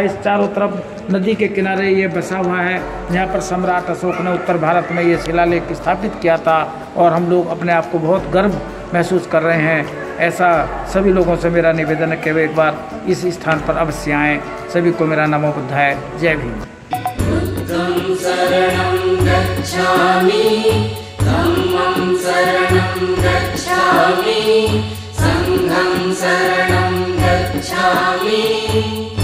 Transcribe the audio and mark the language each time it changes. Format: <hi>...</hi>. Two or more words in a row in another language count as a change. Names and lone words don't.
<hi>इस चारों तरफ नदी के किनारे ये बसा हुआ है। यहाँ पर सम्राट अशोक ने उत्तर भारत में ये शिलालेख स्थापित किया था और हम लोग अपने आप को बहुत गर्व महसूस कर रहे हैं। ऐसा सभी लोगों से मेरा निवेदन है कि वे एक बार इस स्थान पर अवश्य आएँ। सभी को मेरा</hi> <pi>नमो बुद्धाय,</pi> <hi>जय भीम।</hi> <pi>बुद्धं शरणं गच्छामि, धम्मं शरणं गच्छामि, संघं शरणं गच्छामि।</pi>